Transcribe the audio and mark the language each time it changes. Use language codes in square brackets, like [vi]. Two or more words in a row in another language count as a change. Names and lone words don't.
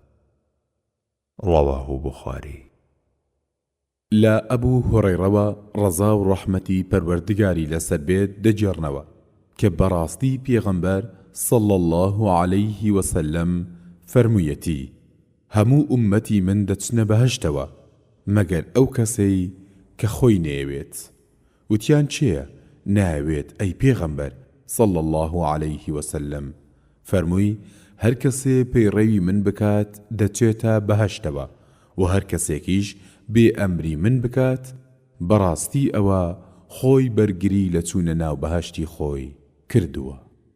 [ar] رواه بخاري. [ckb] لا أبو هريرة رضا و رحمتي پروردگاری لسر بيت دجرنوا كبراستي پیغمبر [ar] صلى الله عليه وسلم [ckb] فرموویەتی: همو أمتي من دچنە بەهەشتەوە مەگەر ئەو کەسەی کە خۆی نەیەوێت. وتیان چێە؟ ناوێت ئەی پێغەمبەر [ar] صلى الله عليه وسلم. [ckb] فەرمووی: هەر کەسێ پەیڕەوی من بکات دەچێتە بەهەشتەوە، و هەر کەسێکیش بێ ئەمری من بکات بەڕاستی ئەوە خۆی بەرگری لە چوونە ناو بەهەشتی خۆی کردووە.